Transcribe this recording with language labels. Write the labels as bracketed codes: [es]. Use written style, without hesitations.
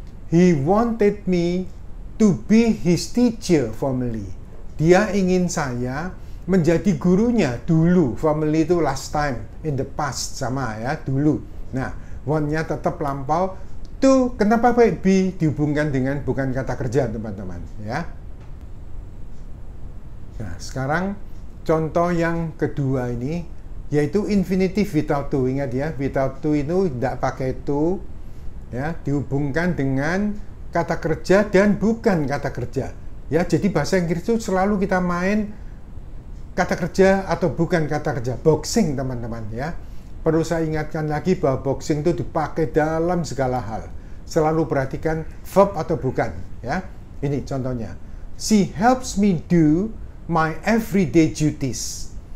[en] He wanted me to be his teacher formally. [id] Dia ingin saya menjadi gurunya dulu. Formally itu [en] last time, in the past [id] sama ya, dulu. Nah, want-nya tetap lampau. To, kenapa Pak be dihubungkan dengan bukan kata kerja, teman-teman ya. Nah, sekarang contoh yang kedua ini yaitu infinitive without to. Ingat ya, without to itu tidak pakai to. Ya, dihubungkan dengan kata kerja dan bukan kata kerja. Ya, jadi bahasa Inggris itu selalu kita main kata kerja atau bukan kata kerja. Boxing, teman-teman ya. Perlu saya ingatkan lagi bahwa boxing itu dipakai dalam segala hal. Selalu perhatikan verb atau bukan ya. Ini contohnya. [en] She helps me do my everyday duties.